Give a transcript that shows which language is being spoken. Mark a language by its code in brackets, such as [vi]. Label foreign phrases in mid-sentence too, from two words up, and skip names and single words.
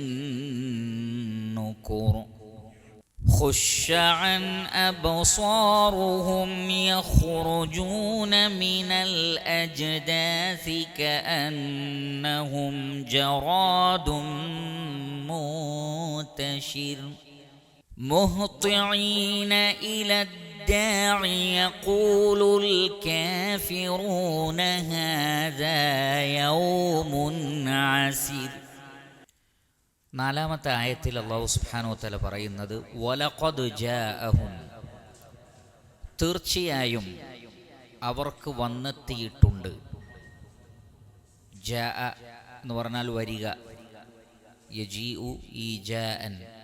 [ar] نكر خش عن أبصارهم يخرجون من الأجداث كأنهم جراد منتشر مهطعين إلى الداعي يقول الكافرون هذا يوم عسير. [ml] 4-ാമത്തെ ആയത്തിൽ അല്ലാഹു [ar] سبحانه وتعالى [ml] പറയുന്നത് [ar] ولقد جاءهم, [ml] തീർച്ചയായും അവർക്ക് വന്നെത്തിയിട്ടുണ്ട്. ജാഅ എന്ന് പറഞ്ഞാൽ വരിക, [ar] يجيء إيجاءً.